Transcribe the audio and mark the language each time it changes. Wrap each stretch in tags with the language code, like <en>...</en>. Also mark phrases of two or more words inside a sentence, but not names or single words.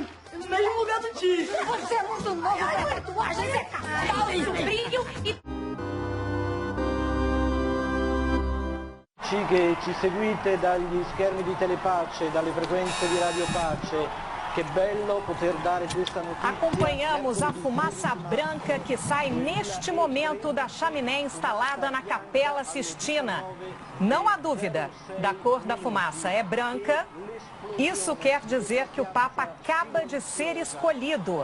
<pt>no mesmo lugar do tio. Você é muito novo, tatuagem, você é cavalo, brilho e...</pt> <it>Che ci seguite dagli schermi di Telepace, dalle frequenze di Radio Pace, che bello poter dare questa notizia.</it> <pt>Acompanhamos a fumaça branca que sai neste momento da chaminé instalada na Capela Sistina. Não há dúvida da cor da fumaça, é branca. Isso quer dizer que o Papa acaba de ser escolhido.</pt>